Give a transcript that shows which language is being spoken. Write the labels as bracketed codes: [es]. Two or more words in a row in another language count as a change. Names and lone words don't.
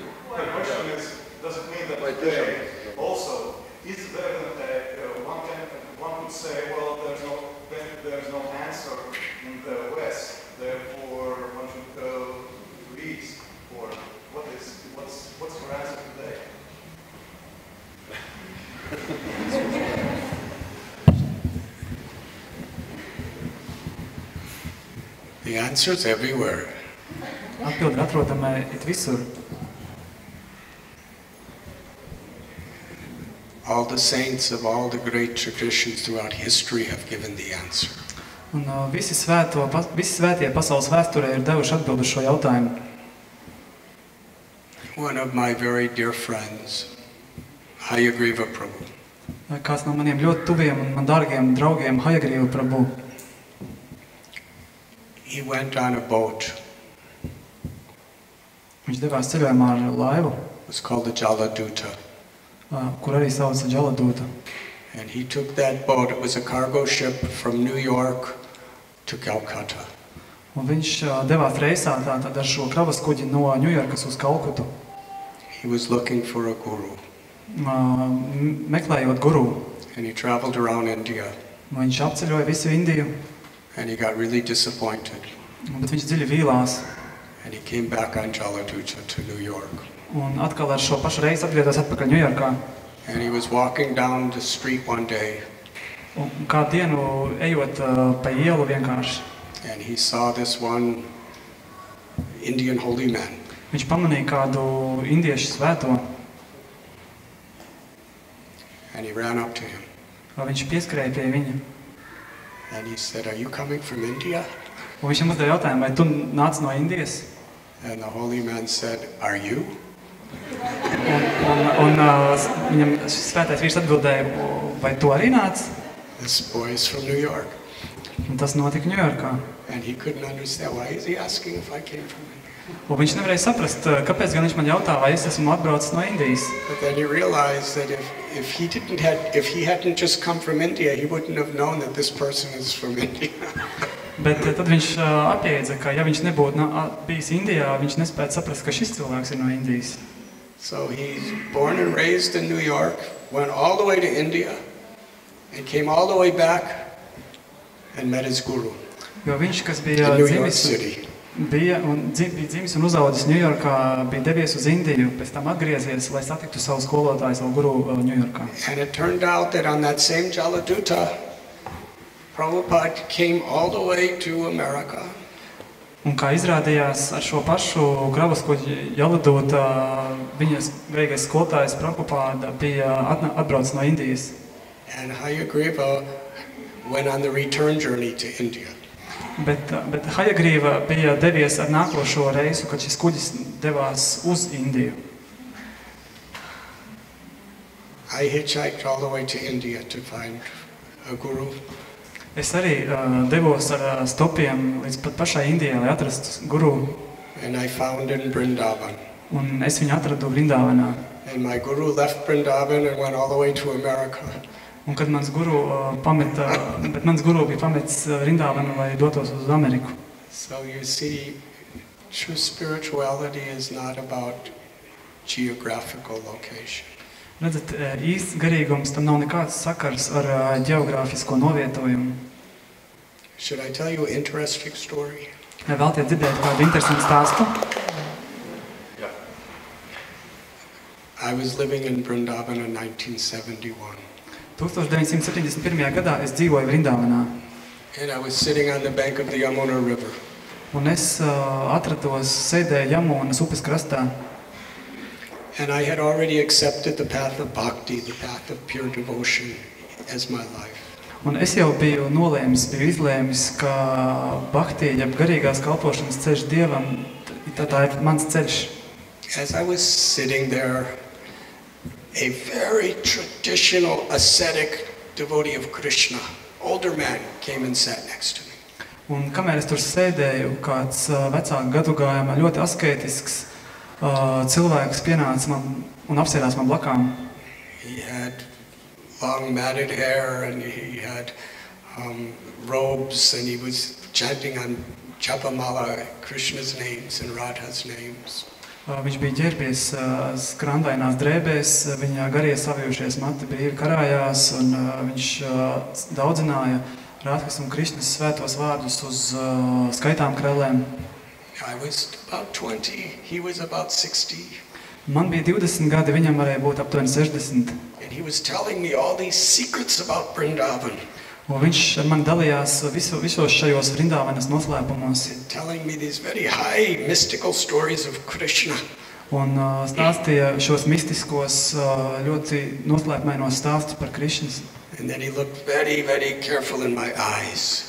[en] My question is, does it mean that today also is there one could say, well, there's no answer in the West, therefore one should go to east, or what's your answer today? The answer is everywhere. [lv] Atbildi atrodama it visur. [en] All the saints of all the great traditions throughout history have given the answer. [lv] Un visi svētie pasaules vēsturē ir devuši atbildi šo jautājumu. [en] One of my very dear friends, Hayagriva Prabhu. [lv] Kāds no maniem ļoti tuviem un man dārgiem draugiem, Hayagriva Prabhu. [en] He went on a boat. [lv] Viņš devās ceļojumā ar laivu. [en] It was called the Jaladuta. [lv] Kur arī sauc Jaladuta. [en] And he took that boat. It was a cargo ship from New York to Calcutta. [lv] Un viņš devās reisā tātad ar šo kravas kuģi no Ņujorkas uz Kalkutu. [en] He was looking for a guru. [lv] Meklējot guru. [en] And he traveled around India. [lv] Viņš apceļoja visu Indiju. [en] And he got really disappointed. [lv] Bet viņš dziļi vīlās. [en] And he came back on Jaladuta to New York. [lv] Un atkal ar šo pašu reizi atgriezās atpakaļ Ņujorkā. [en] And he was walking down the street one day. [lv] Un kādu dienu ejot pa ielu vienkārši. [en] And he saw this one Indian holy man. [lv] Viņš pamanīja kādu indiešu svēto. [en] And he ran up to him. [lv] Viņš pieskrēja pie viņa. [en] And he said, "Are you coming from India?" [lv] Un viņš uzdeva jautājumu, vai tu nāc no Indijas? [en] And the holy man said, "Are you?" [lv] Un viņam svētais vīrs atbildēja, vai tu arī nāc? [en] This boy is from New York. [lv] Un tas notika Ņujorkā. [en] And he couldn't understand, why is he asking if I came from India? [lv] Un viņš nevarēja saprast, kāpēc gan viņš man jautā, vai es esmu atbraucis no Indijas. [en] But then he realized that if he hadn't just come from India, he wouldn't have known that this person is from India. [lv] Bet tad viņš apjēdza, ka ja viņš nebūtu bijis Indijā, viņš nespētu saprast, ka šis cilvēks ir no Indijas. [en] So he's born and raised in New York, went all the way to India, and came all the way back and met his guru [lv] Jo viņš, kas [en] in [lv] bija [en] New York [lv] dzimis, [en] City. [lv] bija dzimis un uzaudzis Ņujorkā, bija devies uz Indiju, pēc tam atgriezies, lai satiktu savu skolotāju, savu guru Ņujorkā. [en] And it turned out that on that same Jaladuta, Prabhupada came all the way to America. [lv] Un kā izrādījās, ar šo pašu kravas kuģi Jaladota, viņas grīgais skolotājs Prabhupada bija atbraucis no Indijas. [en] And Hayagriva went on the return journey to India. [lv] Bet Hajagrīva bija devies ar nākošo reisu, kad šis kuģis devās uz Indiju. [en] I hitchhiked all the way to India to find a guru. [lv] Es arī devos ar stopiem līdz pat pašai Indijai, lai atrastu guru. [en] And I found in Vrindavan. [lv] Un es viņu atradu Vrindavanā. [en] And my guru left Vrindavan and went all the way to America. [lv] Un kad mans guru bija pametis Vrindavanu, lai dotos uz Ameriku. [en] So you see, true spirituality is not about geographical location. [lv] Redzat, īsts garīgums tam nav nekāds sakars ar ģeogrāfisko novietojumu. [en] Should I tell you an interesting story? [lv] Vai vēlties dzirdēt kādu interesantu stāstu? [en] I was living in Vrindavan in 1971. [lv] 1971. gadā es dzīvoju Vrindavanā. [en] And I was sitting on the bank of the Yamuna River. [lv] Un es atrados, sēdēju Jamunas upes krastā. [en] And I had already accepted the path of bhakti, the path of pure devotion, as my life. [lv] Un es jau biju izlēmis, ka bhakti, jeb garīgās kalpošanas ceļš Dievam, tā ir mans ceļš. [en] As I was sitting there, a very traditional ascetic devotee of Krishna, older man, came and sat next to me. [lv] Un kamēr es tur sēdēju, kāds vecāku gadugājumā ļoti asketisks cilvēks pienāca man un apsēdās man blakām. [en] He had long matted hair and he had robes and he was chanting on Japamala, Krishna's names and Radha's names. [lv] Viņš bija ģērbies skrandainās drēbēs, viņa garie savijušies mati brīvi karājās un viņš daudzināja Radhas un Krishnas svētos vārdus uz skaitām krellēm. [en] I was about 20, he was about 60. [lv] Man bija 20 gadi, viņam varēja būt aptuveni 60. [en] And he was telling me all these secrets about Vrindavan. [lv] Un viņš ar mani dalījās visos šajos Vrindavanas noslēpumos. [en] Telling me these very high mystical stories of Krishna. [lv] Un stāstīja šos mistiskos, ļoti noslēpmainos stāstus par Krišnas. [en] And then he looked very, very careful in my eyes.